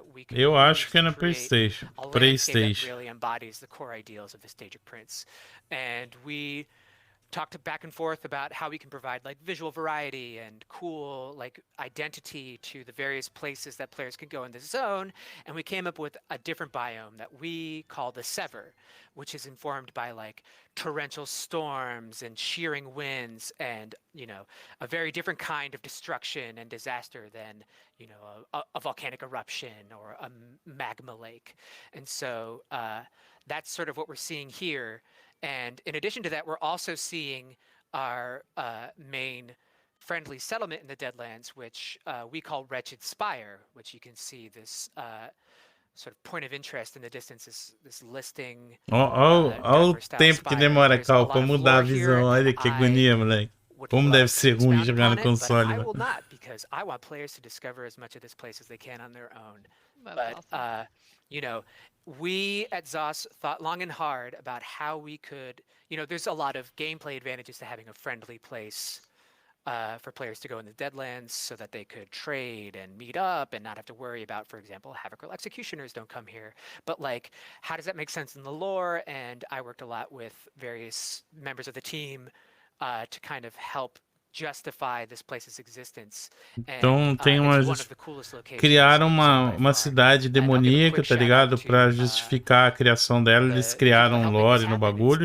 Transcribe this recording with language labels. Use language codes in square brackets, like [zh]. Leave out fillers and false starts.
[pt] Eu acho que é no PlayStation. [en] Really embodies the core ideals of the Stage of Prince. And we talked back and forth about how we can provide like visual variety and cool like identity to the various places that players can go in this zone, and we came up with a different biome that we call the Sever, which is informed by like torrential storms and shearing winds and a very different kind of destruction and disaster than a volcanic eruption or a magma lake. And so that's sort of what we're seeing here. And in addition to that, we're also seeing our main friendly settlement in the Deadlands, which we call Wretched Spire, which you can see this sort of point of interest in the distance, this listing. [pt] Olha o tempo que demora, Cal, pra mudar a visão. Olha que agonia, moleque. Como deve ser ruim jogar no console. [en] I will not, because I want players to discover as much of this place as they can on their own. But awesome. We at ZOS thought long and hard about how we could, there's a lot of gameplay advantages to having a friendly place for players to go in the Deadlands so that they could trade and meet up and not have to worry about, for example, Havoc executioners don't come here. But like, how does that make sense in the lore? And I worked a lot with various members of the team to kind of help justify this place's existence. [pt] Então tem criaram uma cidade demoníaca, tá ligado? Pra justificar a criação dela, eles criaram um lore no bagulho.